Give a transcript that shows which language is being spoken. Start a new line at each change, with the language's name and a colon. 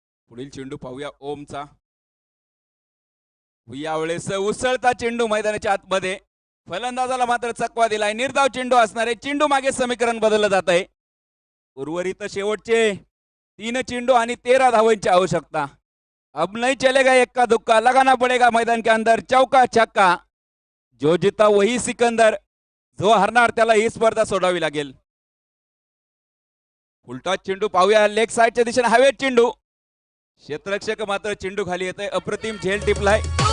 Marathi: पुढील चेंडू पाहूया ओमचा. यावेळेस उसळता चेंडू मैदानाच्या आतमध्ये फलंदाजाला मात्र चकवा दिलाय. निर्धाव चेंडू असणारे चेंडू मागे समीकरण बदललं जात आहे. उर्वरित शेवटचे 3 चेंडू आणि 13 धावांची आवश्यकता.
Hindi: अब नहीं चलेगा एक्का दुक्का, लगाना पड़ेगा मैदान के अंदर चौका छक्का. जो जीता वही सिकंदर,
Marathi: जो हरणार त्याला ही स्पर्धा सोडावी लागेल. उलटा चेंडू पाहूया लेग साइडच्या दिशेने हवेत चेंडू. क्षेत्ररक्षक मात्र चेंडू खाली येतोय. अप्रतिम झेल टिपलाय.